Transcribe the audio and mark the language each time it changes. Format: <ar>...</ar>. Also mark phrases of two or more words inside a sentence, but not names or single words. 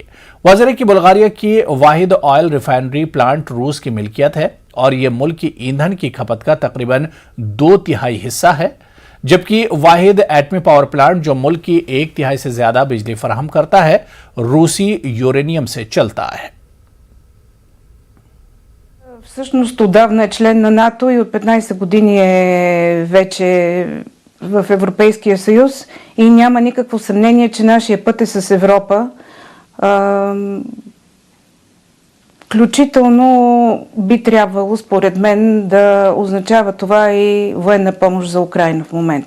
<ur>وزیر کہ بلغاریہ کی واحد</ur> <en>oil refinery plant</en> <ur>روس کی ملکیت ہے اور یہ ملک کی ایندھن کی کھپت کا تقریباً 2/3 حصہ ہے، جبکہ واحد ایٹمی</ur> <en>power plant</en> <ur>جو ملک کی 1/3 سے زیادہ بجلی فراہم کرتا ہے روسی یورینیم سے چلتا ہے.</ur> <bg>Всъщност отдавна е член на НАТО и от 15 години е вече в Европейския съюз и няма никакво съмнение, че нашия път е с Европа. Включително би трябвало, според мен, да означава това и военна помощ за Украйна в момента.</bg>